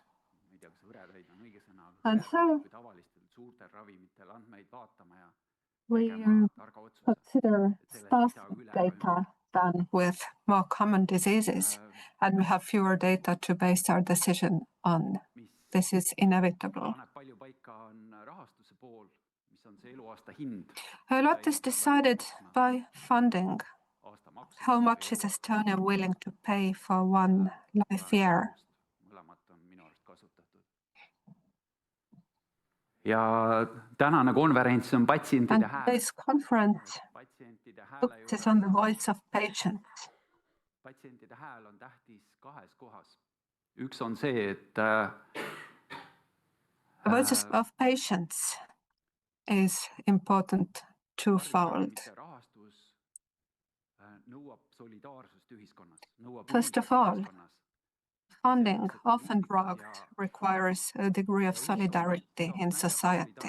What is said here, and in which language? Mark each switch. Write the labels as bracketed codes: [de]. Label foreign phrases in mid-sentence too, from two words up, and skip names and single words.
[en] And so we consider sparse data than with more common diseases, and we have fewer data to base our decision on. This is inevitable. A lot is decided by funding. How much is Estonia willing to pay for one life year? [et] Ja tänane konverents on patsientide hääl. [en] This conference focuses on the voice of patients. [et] Patsientide hääl on tähtis kahes kohas. Üks on see, et [en] The voice of patients is important twofold. First of all, funding orphan drugs requires a degree of solidarity in society.